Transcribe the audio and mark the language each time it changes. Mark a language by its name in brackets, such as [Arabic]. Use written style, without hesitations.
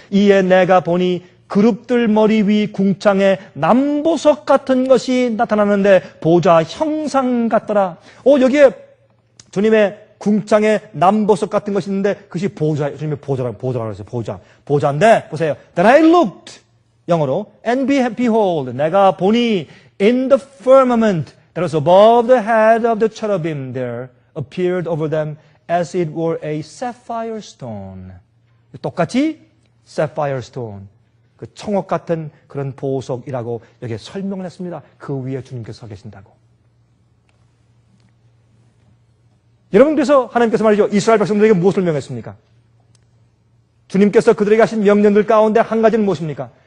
[Korean] 이에 내가 보니 그룹들 머리 위 궁창에 남보석 같은 것이 나타나는데 보좌 형상 같더라. 여기에 주님의 궁창에 남보석 같은 것이 있는데 그것이 주님의 보좌라고 했어요. 보좌인데 보세요. [English] Then I looked [Korean] 영어로 [English] and behold [Korean] 내가 보니 [English] in the firmament that was above the head of the cherubim there appeared over them as it were a sapphire stone. [Korean] 똑같이 sapphire stone. 그 청옥 같은 그런 보석이라고 여기에 설명을 했습니다. 그 위에 주님께서 서 계신다고. 여러분 그래서 하나님께서 말이죠. 이스라엘 백성들에게 무엇을 명했습니까? 주님께서 그들에게 하신 명령들 가운데 한 가지는 무엇입니까?